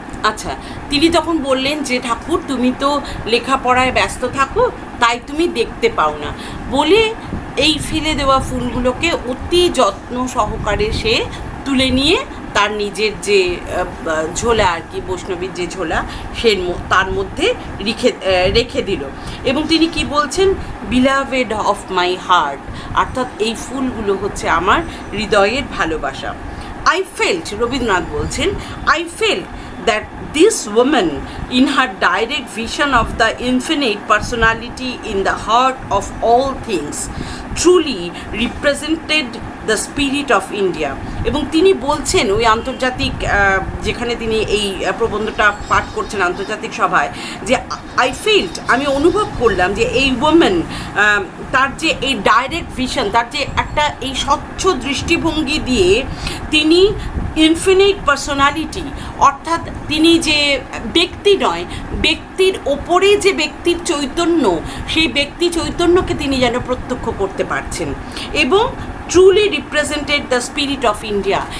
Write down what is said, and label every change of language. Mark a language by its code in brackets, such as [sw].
[bn] আচ্ছা, তিনি তখন বললেন যে, ঠাকুর, তুমি তো লেখাপড়ায় ব্যস্ত থাকো, তাই তুমি দেখতে পাও না, বলে এই ফেলে দেওয়া ফুলগুলোকে অতি যত্ন সহকারে সে তুলে নিয়ে তার নিজের যে ঝোলা আর কি, বৈষ্ণবীর যে ঝোলা, সে তার মধ্যে রেখে দিল। এবং তিনি কি বলছেন, [en] beloved of my heart, [bn] অর্থাৎ এই ফুলগুলো হচ্ছে আমার হৃদয়ের ভালোবাসা। [en] I felt, [bn] রবীন্দ্রনাথ বলছেন, [en] I felt that this woman, in her direct vision of the infinite personality in the heart of all things, truly represented the spirit of India. [bn] এবং তিনি বলছেন ওই আন্তর্জাতিক, যেখানে তিনি এই প্রবন্ধটা পাঠ করছেন আন্তর্জাতিক সভায়, যে [en] I felt, [bn] আমি অনুভব করলাম যে এই ওমেন, তার যে এই ডাইরেক্ট ভিশন, তার যে একটা এই স্বচ্ছ দৃষ্টিভঙ্গি দিয়ে তিনি ইনফিনিট পার্সোনালিটি, অর্থাৎ তিনি যে ব্যক্তি নয়, ব্যক্তির ওপরে যে ব্যক্তির চৈতন্য, সেই ব্যক্তি চৈতন্যকে তিনি যেন প্রত্যক্ষ করতে পারছেন এবং [en] Truly represented the spirit of India.